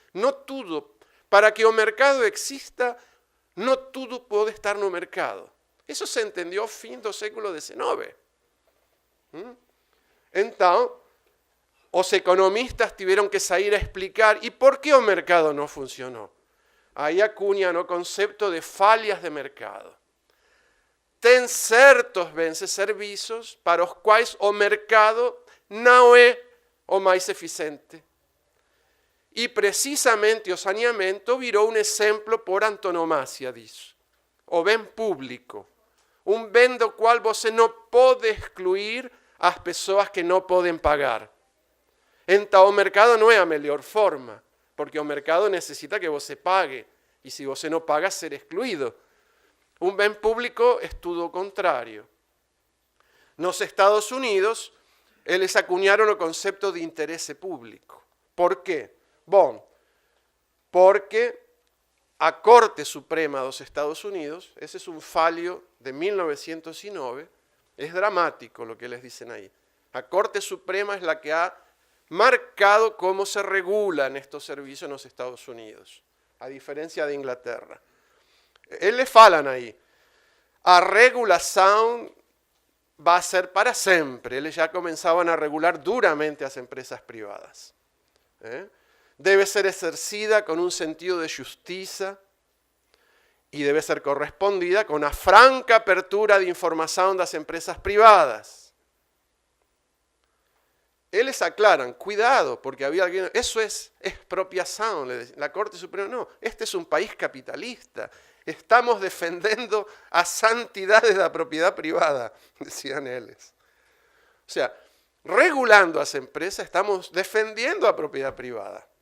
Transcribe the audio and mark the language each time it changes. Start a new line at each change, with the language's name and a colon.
Spanish: No todo, para que o mercado exista, no todo puede estar no mercado. Eso se entendió fin do século XIX.
Portuguese: Então, os economistas tiveram que sair a explicar e por que o mercado não funcionou. Aí acuñan o concepto de falhas de mercado. Tem certos bens e serviços para os quais o mercado não é o mais eficiente. E precisamente o saneamento virou um exemplo por antonomasia disso. O bem público, um bem do qual você não pode excluir as pessoas que não podem pagar. Então o mercado não é a melhor forma, porque o mercado necessita que você pague, e se você não paga, ser excluído.
Spanish: Un bien público es todo contrário.
Portuguese: Nos Estados Unidos, eles
Spanish: acuñaron
Portuguese: o concepto de interesse público. Por quê? Bom, porque a Corte Suprema dos Estados Unidos,
Spanish: ese es un fallo de 1909, es dramático lo que les dicen ahí. La Corte Suprema es la que ha marcado cómo se regulan estos servicios en los Estados Unidos, a diferencia de Inglaterra.
Portuguese: Eles falam aí, a regulação vai ser para sempre. Eles já começavam a regular duramente as empresas privadas. Debe ser exercida com um sentido de justiça e debe ser correspondida com a franca apertura de informação das empresas privadas.
Spanish: Eles aclaran, cuidado, porque había alguien, eso es expropiación, la Corte Suprema, no, este es un país capitalista, estamos defendiendo a santidades de la propiedad privada, decían ellos. O sea, regulando a las empresas estamos defendiendo a propiedad privada.